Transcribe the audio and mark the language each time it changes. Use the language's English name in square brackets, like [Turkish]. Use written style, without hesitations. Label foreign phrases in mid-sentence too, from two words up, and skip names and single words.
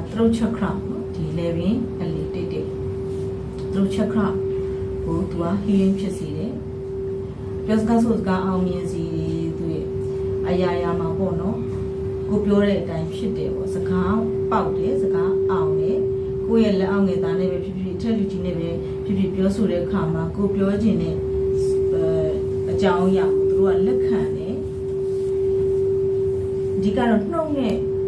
[English] throat chakra [Burmese] ပေါ့ဒီ level အလေးတိတ်တိတ် [English] throat chakra [Burmese] ကိုသူက healing ဖြစ်စေတယ်ပြောစကားဆိုစကားအောင်မြင်စီသူရဲ့အရာရာမှာပေါ့နော်ကိုပြောတဲ့အတိုင်းဖြစ်တယ်ပေါ့စကားပေါက်တယ်စကားအောင်တယ်ကိုယ့်ရဲ့လက်အောက်ငယ်သားနဲ့ပဲဖြစ်ဖြစ်ထက်လူကြီးနဲ့ပဲဖြစ်ဖြစ်ပြောဆိုတဲ့အခါမှာကိုပြောခြင်းနဲ့အကြောင်းအရာကိုသူတို့ကလက်ခံတယ်ဒီကတော့နှုတ်နဲ့